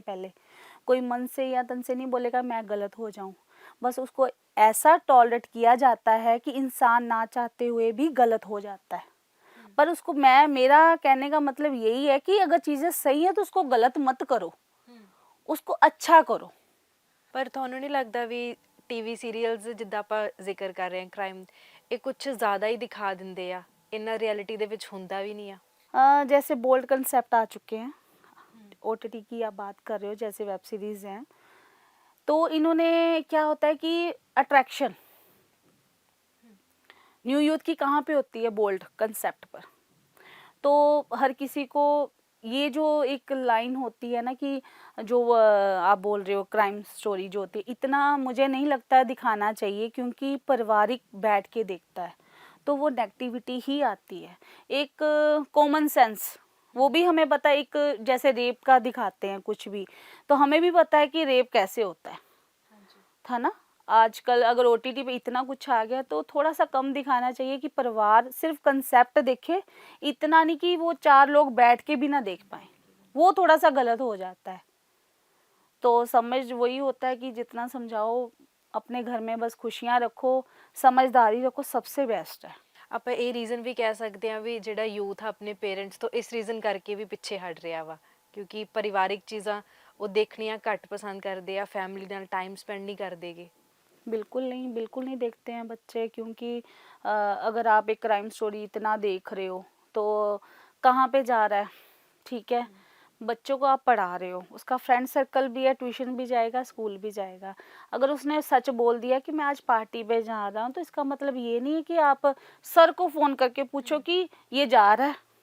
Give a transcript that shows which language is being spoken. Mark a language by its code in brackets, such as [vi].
[hi] पहले कोई मन से या तन से नहीं बोलेगा मैं गलत हो जाऊँ, बस उसको ऐसा टॉलरेट किया जाता है कि इंसान ना चाहते हुए भी गलत हो जाता है। पर उसको मेरा कहने का मतलब यही है कि अगर चीज़ें सही है तो उसको गलत मत करो, उसको अच्छा करो। [pa] ਪਰ ਤੁਹਾਨੂੰ ਨਹੀਂ ਲੱਗਦਾ ਵੀ ਟੀਵੀ ਸੀਰੀਅਲਸ ਜਿੱਦਾਂ ਆਪਾਂ ਜ਼ਿਕਰ ਕਰ ਰਹੇ ਹਾਂ ਕ੍ਰਾਈਮ, ਇਹ ਕੁਝ ਜ਼ਿਆਦਾ ਹੀ ਦਿਖਾ ਦਿੰਦੇ ਆ, ਇੰਨਾ ਰਿਐਲਿਟੀ ਦੇ ਵਿੱਚ ਹੁੰਦਾ ਵੀ ਨਹੀਂ ਆ। [hi] जैसे बोल्ड कंसेप्ट आ चुके हैं, ओटीटी की आप बात कर रहे हो, जैसे वेब सीरीज़ हैं, तो इन्होंने क्या होता है कि अट्रैक्शन न्यू यूथ की कहाँ पे होती है? बोल्ड कंसेप्ट पर। तो हर किसी को ये जो एक लाइन होती है ना कि जो आप बोल रहे हो कॉम स्टोरी जो होती है, इतना मुझे नहीं लगता दिखाना चाहिए, क्योंकि पारिवारिक बैठ के देखता है तो वो नेगेटिविटी ही आती है। एक कॉमन सेंस, वो भी हमें पता है, एक जैसे रेप का दिखाते हैं कुछ भी, तो हमें भी पता है कि रेप कैसे होता है, था ना। आजकल अगर ओटीटी पे इतना कुछ आ गया तो थोड़ा सा कम दिखाना चाहिए कि परिवार सिर्फ कंसेप्ट देखे, इतना नहीं कि वो 4 लोग बैठ के भी ना देख पाए, वो थोड़ा सा गलत हो जाता है। तो समझ वही होता है कि जितना समझाओ अपने घर में बस खुशियाँ रखो, समझदारी रखो, सबसे बेस्ट है। [pa] ਆਪਾਂ ਇਹ ਰੀਜ਼ਨ ਵੀ ਕਹਿ ਸਕਦੇ ਹਾਂ ਵੀ ਜਿਹੜਾ ਯੂਥ ਆ ਆਪਣੇ ਪੇਰੈਂਟਸ ਤੋਂ ਇਸ ਰੀਜ਼ਨ ਕਰਕੇ ਵੀ ਪਿੱਛੇ ਹਟ ਰਿਹਾ ਵਾ, ਕਿਉਂਕਿ ਪਰਿਵਾਰਿਕ ਚੀਜ਼ਾਂ ਉਹ ਦੇਖਣੀਆਂ ਘੱਟ ਪਸੰਦ ਕਰਦੇ ਆ, ਫੈਮਿਲੀ ਨਾਲ ਟਾਈਮ ਸਪੈਂਡ नहीं ਕਰਦੇਗੇ। [hi] बिल्कुल नहीं देखते हैं बच्चे, क्योंकि अगर आप एक क्राइम स्टोरी इतना देख रहे हो तो कहाँ पे जा रहा है, ठीक है, बच्चों को आप पढ़ा रहे हो, उसका फ्रेंड सर्कल भी है, ट्यूशन भी जाएगा, स्कूल भी जाएगा। अगर उसने सच बोल दिया कि मैं आज पार्टी पे जा रहा हूँ, तो इसका मतलब ये नहीं है कि आप सर को फ़ोन करके पूछो कि ये जा रहा है।